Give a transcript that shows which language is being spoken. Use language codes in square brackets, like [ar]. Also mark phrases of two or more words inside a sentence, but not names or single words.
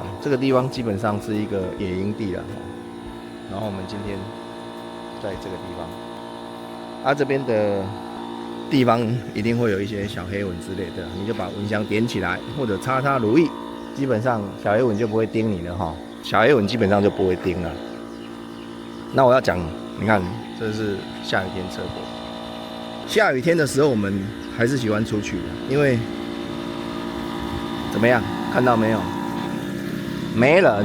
[zh] 這個地方基本上是一個野營地了。然後我們今天在這個地方，這邊的地方一定會有一些小黑蚊之類的，你就把蚊香點起來，或者擦擦乳液，基本上小黑蚊就不會叮你了哈。小黑蚊基本上就不會叮了。那我要講，你看這是下雨天車泊。下雨天的時候，我們還是喜歡出去的，因為怎麼樣？看到沒有？沒人。